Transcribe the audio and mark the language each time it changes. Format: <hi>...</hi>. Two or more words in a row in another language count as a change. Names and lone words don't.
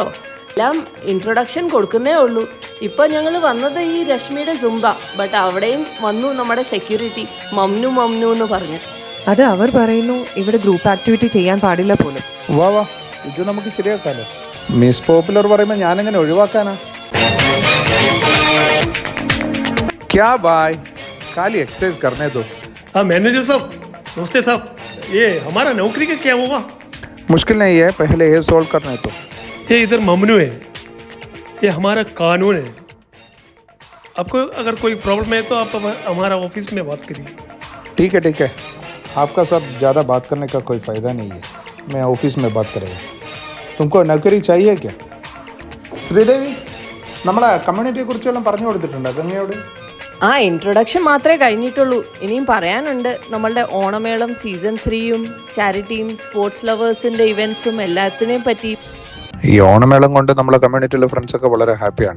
<ml>എല്ലാം ഇൻട്രൊഡക്ഷൻ കൊടുക്കുന്നേ ഉള്ളൂ. ഇപ്പോൾ ഞങ്ങൾ വന്നത് ഈ രശ്മിയുടെ സുംബ, ബട്ട് അവിടെയും വന്നു നമ്മുടെ സെക്യൂരിറ്റി</ml> <ar>ممنوع ممنوع</ar> <ml>എന്ന് പറഞ്ഞ്. അത് അവർ പറയുന്നു ഇവിടെ ഗ്രൂപ്പ് ആക്ടിവിറ്റി ചെയ്യാൻ പാടില്ല പോലും. വാ വാ, ഇത് നമുക്ക് ശരിയാക്കാലോ. മിസ് പോപ്പുലർ പറയുമ്പോൾ ഞാനെങ്ങനെ ഒഴിവാക്കാനാ?</ml> <hi>क्या भाई, खाली एक्सरसाइज करने दो. हाँ मैनेजर साहब, नमस्ते साहब, ये हमारा नौकरी का क्या हुआ? मुश्किल नहीं है, पहले ये सोल्व करने दो. ये इधर ममनू है, ये हमारा कानून है. आपको अगर कोई प्रॉब्लम है तो आप हमारा ऑफिस में बात करिए. ठीक है, आपका साथ ज़्यादा बात करने का कोई फ़ायदा नहीं है. मैं ऑफिस में बात करेगा. तुमको नौकरी चाहिए क्या?</hi> <ml>ശ്രീദേവി, നമ്മളെ കമ്മ്യൂണിറ്റിയെ കുറിച്ചെല്ലാം പറഞ്ഞു കൊടുത്തിട്ടുണ്ടോ ഗംഗയോട്? ആ ഇൻട്രൊഡക്ഷൻ മാത്രമേ കഴിഞ്ഞിട്ടുള്ളൂ. ഇനിയും പറയാനുണ്ട്. നമ്മളുടെ ഓണമേളം സീസൺ 3യും ചാരിറ്റിയും സ്പോർട്സ് ലവേഴ്സിൻ്റെ ഇവൻറ്റ്സും എല്ലാത്തിനെയും പറ്റി. ഈ ഓണമേളം കൊണ്ട് നമ്മളെ കമ്മ്യൂണിറ്റിയിലെ ഫ്രണ്ട്സൊക്കെ വളരെ ഹാപ്പിയാണ്.</ml>